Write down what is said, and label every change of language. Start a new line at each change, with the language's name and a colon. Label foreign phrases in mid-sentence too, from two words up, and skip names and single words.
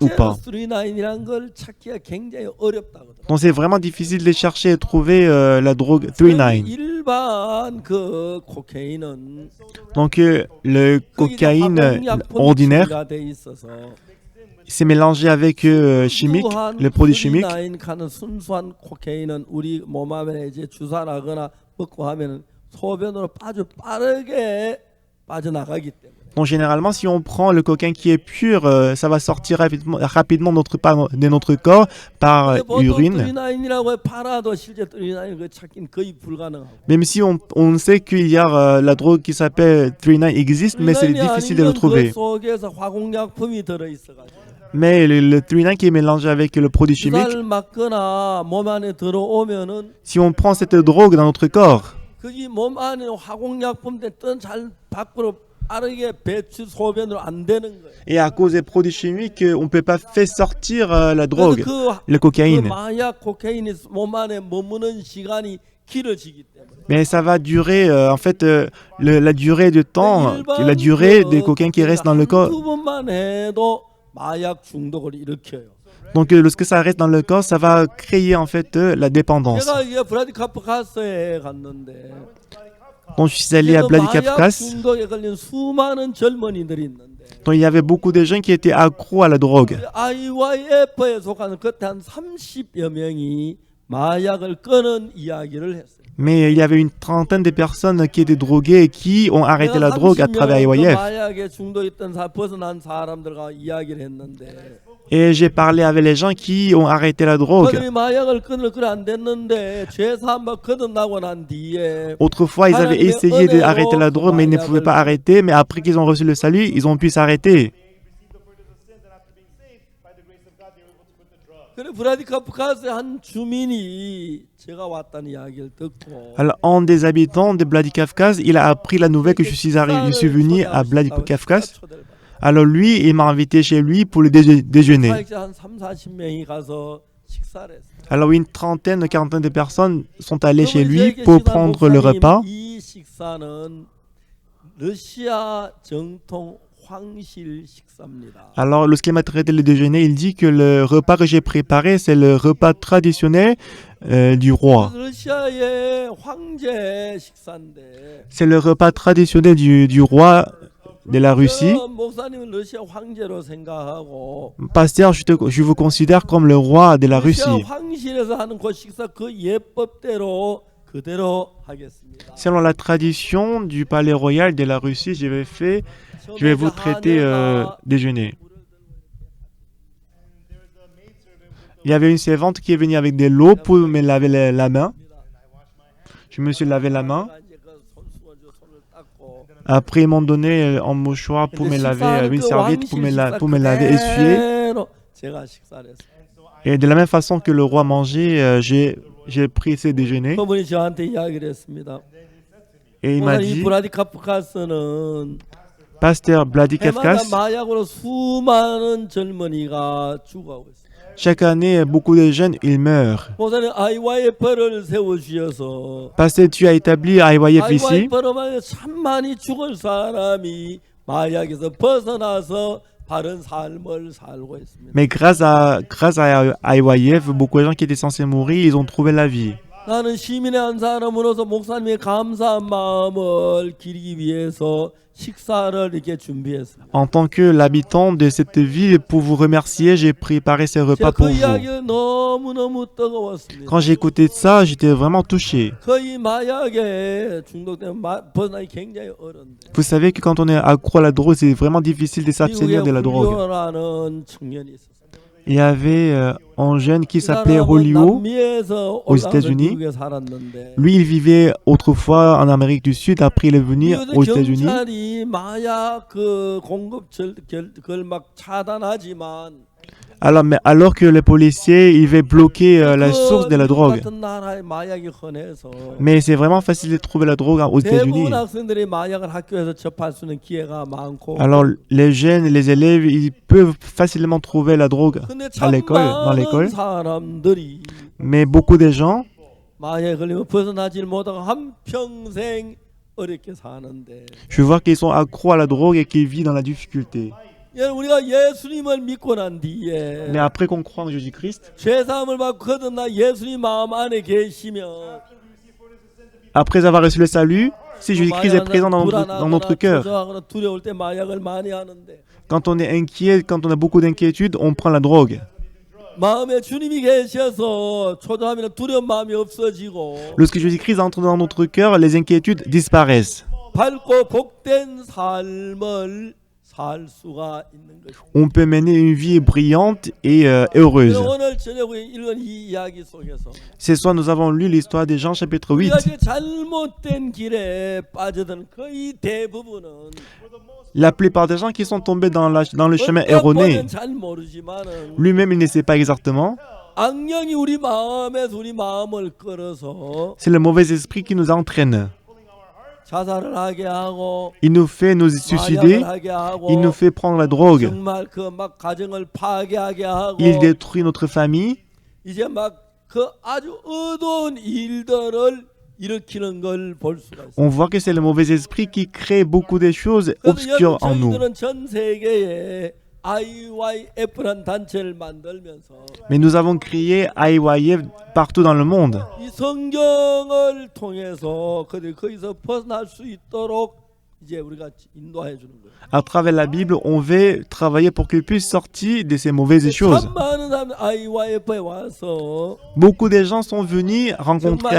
Korean: 실제로
French: pas.
Korean: 39이란 걸 찾기가 굉장히 어렵다거든요.
French: Donc c'est vraiment difficile de chercher et trouver la drogue 39.
Korean: 일반 그 코케인은
French: Donc le cocaïne ordinaire,
Korean: 돼 있어서
French: c'est mélangé avec chimique, le produit chimique.
Korean: 39 가는 순수한 코케인은 우리 몸 안에 이제 주사하거나 먹고 하면은 소변으로 아주 빠르게 빠져나가기 때문에.
French: Donc généralement, si on prend le cocaïne qui est pur, ça va sortir rapidement de notre corps par urine.
Korean: 39이라고 팔아도 실제 39 그 찾기는 거의 불가능하고.
French: Même si on sait qu'il y a la drogue qui s'appelle 39 existe, mais c'est difficile de le trouver.
Korean: 그 속에서 화공약품이 들어 있어가지고.
French: Mais le 39 qui est mélangé avec le produit chimique,
Korean: 주사를 맞거나 몸 안에 들어오면은
French: si on prend cette drogue dans notre corps,
Korean: 그게 몸 안에 화공약품 됐든 잘 밖으로 빠르게 배출 소변으로 안 되는 거예요.
French: et à cause des produits chimiques, on ne peut pas faire sortir la drogue,
Korean: 그래서
French: le
Korean: 그
French: cocaïne.
Korean: 마약 코케인이 몸 안에 머무는 시간이 길어지기 때문에.
French: Mais ça va durer, en fait, la durée de temps, la durée des cocaïnes qui restent dans le corps.
Korean: 두 번만 해도 마약 중독을 일으켜요.
French: Donc lorsque ça reste dans le corps, ça va créer en fait la dépendance.
Korean: 제가 이게 블라디카프카스에 갔는데
French: Donc je suis allé à
Korean: 마약
French: Vladikavkaz,
Korean: 중독에 걸린 수많은 젊은이들이 있는데
French: donc il y avait beaucoup de gens qui étaient accros à la drogue.
Korean: IYF에 속하는 그때 한 30여 명이 마약을 끊은 이야기를 했어요.
French: Mais il y avait une trentaine de personnes qui étaient droguées et qui ont arrêté la drogue à travers IYF.
Korean: 마약에 중독했던 벗어난 사람들과 이야기를 했는데
French: Et j'ai parlé avec les gens qui ont arrêté la drogue.
Korean: 그들이 마약을 끊을 건 안 됐는데 죄사함을 거듭나고 난 뒤에
French: Autrefois, ils avaient essayé d'arrêter la drogue, mais ils ne pouvaient pas arrêter. Mais après qu'ils ont reçu le salut, ils ont pu s'arrêter.
Korean: 그래 브라디카프카스의 한 주민이 제가 왔다는 이야기를 듣고
French: Alors, un des habitants de Vladikavkaz, il a appris la nouvelle que je suis venu à Vladikavkaz. Alors lui, il m'a invité chez lui pour le déjeuner.
Korean: 사역자 한 3, 40명이 가서 식사를 했어요.
French: Alors une trentaine, une quarantaine de personnes sont allées chez lui
Korean: 그러면
French: pour
Korean: 제게
French: prendre le repas.
Korean: 이 식사는 러시아 정통 황실 식사입니다.
French: Alors lorsqu'il m'a traité le déjeuner, il dit que le repas que j'ai préparé, c'est le repas traditionnel du roi.
Korean: 러시아의 황제 식사인데
French: C'est le repas traditionnel du roi de la Russie.
Korean: 저 목사님은 러시아 황제로 생각하고
French: Pasteur, je vous considère comme le roi de la
Korean: 러시아
French: Russie.
Korean: 황실에서 하는 그 식사 그 예법대로 그대로 하겠습니다.
French: Selon la tradition du palais royal de la Russie, je vais vous traiter déjeuner. Il y avait une servante qui est venue avec de l'eau pour me laver la main. Je me suis lavé la main. Après, ils m'ont donné un mouchoir pour me laver, une serviette pour me laver, essuyer.
Korean: 제가 식사를 했어요.
French: Et de la même façon que le roi mangeait, j'ai pris ce déjeuner.
Korean: 그분이 저한테 이야기를 했습니다.
French: Et il m'a
Korean: 이
French: dit,
Korean: 브라디카프카스는
French: Pasteur
Korean: 해마다
French: Vladikavkaz,
Korean: 마약으로 수많은 젊은이가 죽어가고 있어요.
French: chaque année, beaucoup de jeunes, ils meurent.
Korean: 목사님 IYF를 세워주셔서
French: Pasteur, tu as établi IYF ici.
Korean: IYF로만 참 많이 죽을 사람이 마약에서 벗어나서 바른 삶을 살고 있습니다.
French: Mais grâce à IYF, beaucoup de gens qui étaient censés mourir, ils ont trouvé la vie.
Korean: 나는 시민의 한 사람으로서 목사님의 감사한 마음을 기리기 위해서 식사를 이렇게 준비했어요.
French: En tant que l'habitant de cette ville, pour vous remercier, j'ai préparé ces repas
Korean: 제가
French: pour
Korean: 그
French: vous.
Korean: 이야기가 너무너무 뜨거웠습니다.
French: Quand j'ai écouté ça, j'étais vraiment touché.
Korean: 거의 마약에 중독되면 벗어나기 굉장히 어려운데
French: Vous savez que quand on est accro à la drogue, c'est vraiment difficile de
Korean: 미국에
French: s'abstenir de la drogue.
Korean: 훌리오라는 청년이 있었어요.
French: Il y avait un jeune qui
Korean: 그
French: s'appelait
Korean: 사람은
French: Rolio.
Korean: 남미에서
French: aux
Korean: 올라와서
French: États-Unis.
Korean: 미국에 살았는데
French: Lui, il vivait autrefois en Amérique du Sud. Après, il est venu aux
Korean: 미국의
French: États-Unis.
Korean: 경찰이 마약 그 공급 그걸 막 차단하지만
French: Alors que les policiers, ils veulent bloquer la source de la drogue.
Korean: 같은 나라에 마약이 흔해서
French: Mais c'est vraiment facile de trouver la drogue aux États-Unis.
Korean: 대부분 학생들이 마약을 학교에서 접할 수 있는 기회가 많고
French: Alors, les jeunes, les élèves, ils peuvent facilement trouver la drogue
Korean: 근데
French: à
Korean: 참
French: l'école, dans
Korean: 많은
French: l'école.
Korean: 사람들이
French: Mais beaucoup de gens,
Korean: 마약에 걸리면 벗어나질 못하고 한평생 어렵게 사는데
French: je vois qu'ils sont accros à la drogue et qu'ils vivent dans la difficulté.
Korean: 우리가 예수님을 믿고 난 뒤에
French: Mais après qu'on croit en Jésus-Christ,
Korean: 죄사함을 받고 거듭나 예수님 마음 안에 계시면
French: après avoir reçu le salut, si Jésus-Christ est présent dans notre cœur,
Korean: 초조하거나 두려울 때 마약을 많이 하는데
French: quand on est inquiet, quand on a beaucoup d'inquiétude, on prend la drogue.
Korean: 마음에 주님이 계셔서 초조하면 두려운 마음이 없어지고
French: Lorsque Jésus-Christ entre dans notre cœur, les inquiétudes disparaissent.
Korean: 밝고 복된 삶을 살 수가 있는 것입니다.
French: On peut mener une vie brillante et heureuse.
Korean: 오늘 저녁에 읽은 이 이야기 속에서
French: Ce soir, nous avons lu l'histoire de Jean chapitre 8.
Korean: 우리가 잘못된 길에 빠져든 거의 대부분은
French: La plupart des gens qui sont tombés dans le chemin erroné,
Korean: 잘 모르지만은
French: lui-même, il ne sait pas exactement.
Korean: 악령이 우리 마음에서 우리 마음을 끌어서
French: C'est le mauvais esprit qui nous entraîne.
Korean: 자살을 하게 하고
French: Il nous fait nous suicider.
Korean: 마약을 하게 하고
French: Il nous fait prendre la drogue.
Korean: 정말 그 막 가정을 파괴하게 하고
French: Il détruit notre famille.
Korean: 이제 막 그 아주 어두운 일들을 일으키는 걸 볼 수가 있어요.
French: On voit que c'est le mauvais esprit qui crée beaucoup de choses obscures en nous.
Korean: 저희들은 전 세계에 IYF라는 단체를 만들면서
French: Mais nous avons créé IYF partout dans le monde.
Korean: 이 성경을 통해서 그들 거기서 벗어날 수 있도록 이제 우리가 인도해 주는 거예요.
French: À travers la Bible, on veut travailler pour qu'ils puissent sortir de ces mauvaises choses.
Korean: 참 많은 사람들 IYF에 와서
French: Beaucoup de gens sont venus rencontrer